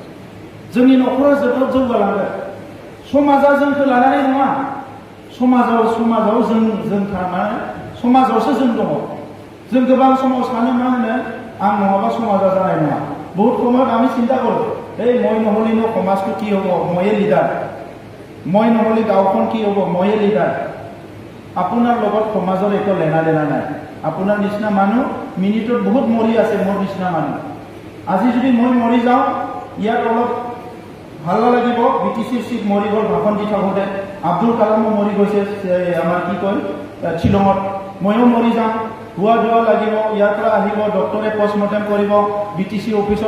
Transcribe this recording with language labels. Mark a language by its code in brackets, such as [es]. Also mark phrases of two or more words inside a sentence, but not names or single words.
[brx] समाजा जोंखौ लानानै नङा समाजाव जों थानाय समाजावसो जों दङ जों गोबां समाव सानो मा होनो आं नङाबा समाजा जानाय नङा [as] बहुत সময়ত আমি চিন্তা কৰো এই মই নহ'লেনো সমাজটো কি হ'ব ময়ে লিডাৰ মই নহ'লে গাঁওখন কি হ'ব ময়ে লিডাৰ আপোনাৰ লগত সমাজৰ একো লেনা দেনা নাই আপোনাৰ নিচিনা মানুহ মিনিটত বহুত মৰি আছে মোৰ নিচিনা মানুহ আজি যদি মই মৰি যাওঁ ইয়াত অলপ ভাল লাগিব বিটিচিৰ চিট মৰি গ'ল ভাষণ দি থাকোঁতে আব্দুল কালামো মৰি গৈছে আমাৰ কি কয় শ্বিলঙত ময়ো মৰি যাম হুৱা ধোৱা লাগিব ইয়াৰ পৰা আহিব ডক্টৰে পষ্টমৰ্টেম কৰিব বিটিচি অফিচত